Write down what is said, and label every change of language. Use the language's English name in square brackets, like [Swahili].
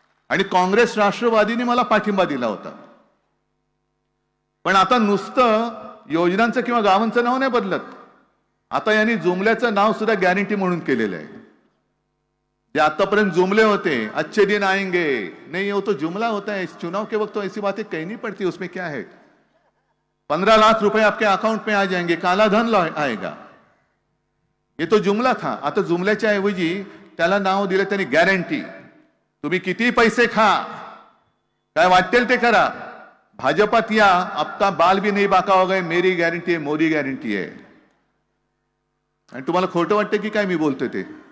[Marathi] आणि काँग्रेस राष्ट्रवादीने मला पाठिंबा दिला होता. पण आता नुसतं योजनांचं किंवा गावांचं नाव नाही बदलत. आता यांनी जुमल्याचं नाव सुद्धा गॅरंटी म्हणून केलेलं आहे. जे आतापर्यंत जुमले होते, [Hindi] अच्छे दिन आएंगे, नहीं वो तो जुमला होता है. चुनाव के वक्त तो ऐसी बातें कहनी पड़ती, उसमें क्या है. 15 लाख रुपए आपके अकाउंट में आ जाएंगे, काला धन आएगा, ये तो जुमला था. [Marathi] आता जुमल्याच्या ऐवजी त्याला नाव दिलं त्यांनी गॅरंटी. तुम्ही किती पैसे खा, काय वाटेल ते करा, भाजपात या, [Hindi] आपका बाल भी नहीं बाका होगा, मेरी [Marathi] गॅरंटी आहे, मोदी गॅरंटी आहे. आणि तुम्हाला खोटं वाटतं की काय मी बोलतोय ते?